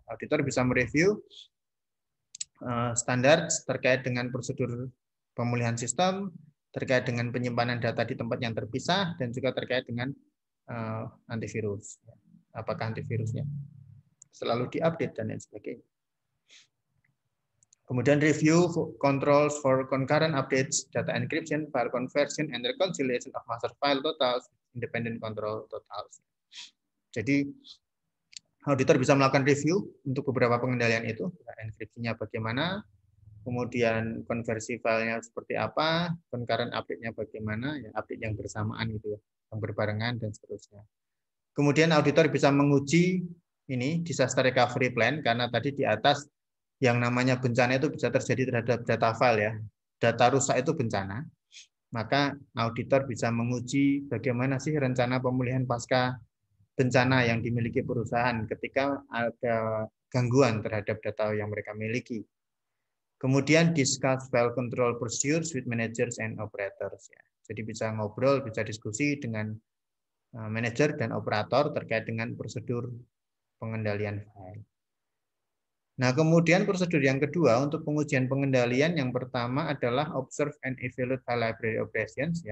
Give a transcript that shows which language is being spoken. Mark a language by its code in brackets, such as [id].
[id] Auditor bisa mereview standar terkait dengan prosedur pemulihan sistem, terkait dengan penyimpanan data di tempat yang terpisah, dan juga terkait dengan antivirus. Apakah antivirusnya selalu diupdate dan lain sebagainya. Kemudian [en] review controls for concurrent updates, data encryption, file conversion, and reconciliation of master file totals, independent control totals. [id] Jadi auditor bisa melakukan review untuk beberapa pengendalian itu, enkripsinya bagaimana, kemudian konversi filenya seperti apa, concurrent update-nya bagaimana, ya update yang bersamaan gitu ya, yang berbarengan dan seterusnya. Kemudian auditor bisa menguji ini disaster recovery plan, karena tadi di atas yang namanya bencana itu bisa terjadi terhadap data file ya. Data rusak itu bencana. Maka auditor bisa menguji bagaimana sih rencana pemulihan pasca bencana yang dimiliki perusahaan ketika ada gangguan terhadap data yang mereka miliki. Kemudian [en] discuss file control procedures with managers and operators. [id] Ya. Jadi bisa ngobrol, bisa diskusi dengan manajer dan operator terkait dengan prosedur pengendalian file. Nah, kemudian prosedur yang kedua untuk pengujian pengendalian, yang pertama adalah [en] observe and evaluate file library operations.